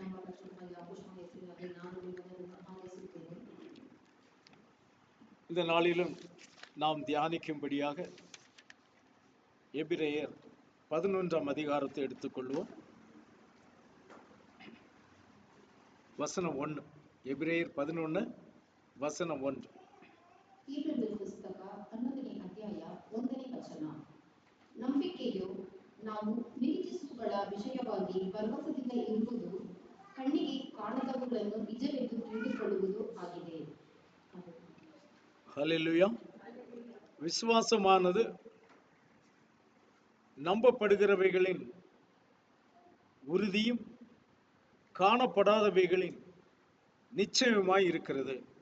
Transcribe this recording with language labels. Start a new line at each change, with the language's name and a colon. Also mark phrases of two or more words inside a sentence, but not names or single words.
Tamil: இந்த நாளிலும் நாம் தியானிக்கும்படியாக எபிரேயர் 11ஆம் அதிகாரத்தை எடுத்துக்கொள்வோம். வசனம் 1.
Kannada: ಎಬ್ರಿಯರ್ 11 ವಚನ 1. ಕೀರ್ತನೆ ಪುಸ್ತಕ 11ನೇ ಅಧ್ಯಾಯ 1ನೇ ವಚನ. ನಂಬಿಕೆಯು ನಾವು ನಿರೀಕ್ಷಿಸುಗಳ ವಿಷಯವಾಗಿ ಭರವಸೆಯಿಂದ ಇರುವುದು, ಕಣ್ಣಿಗೆ ಕಾಣದವುಗಳನ್ನು ನಿಜವೆಂದು ತಿಳಿದುಕೊಳ್ಳುವುದು ಆಗಿದೆ.
Tamil: ஹல்லேலூயா. விசுவாசமானது நம்பப்படுகிறவைகளின் உறுதியும் காணப்படாதவைகளின் நிச்சயமாய் இருக்கிறது.